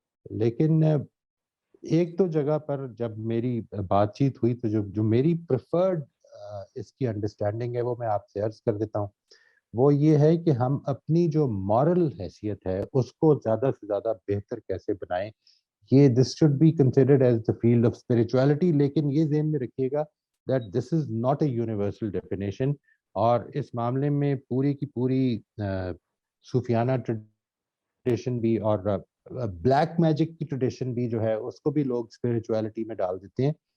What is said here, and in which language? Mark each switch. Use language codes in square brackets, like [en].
[ur] لیکن ایک تو جگہ پر جب میری بات چیت ہوئی تو جو میری پریفرڈ اس کی انڈرسٹینڈنگ ہے وہ میں آپ سے عرض کر دیتا ہوں. وہ یہ ہے کہ ہم اپنی جو مورل حیثیت ہے اس کو زیادہ سے زیادہ بہتر کیسے بنائیں. [en] یہ this should be considered as the field of spirituality. [ur] لیکن یہ ذہن میں رکھیے گا [en] that this is not a universal definition, [ur] اور اس معاملے میں پوری کی پوری صوفیانہ ٹریڈیشن بھی اور بلیک میجک کی ٹریڈیشن بھی جو ہے اس کو بھی لوگ اسپرچویلٹی میں ڈال دیتے ہیں.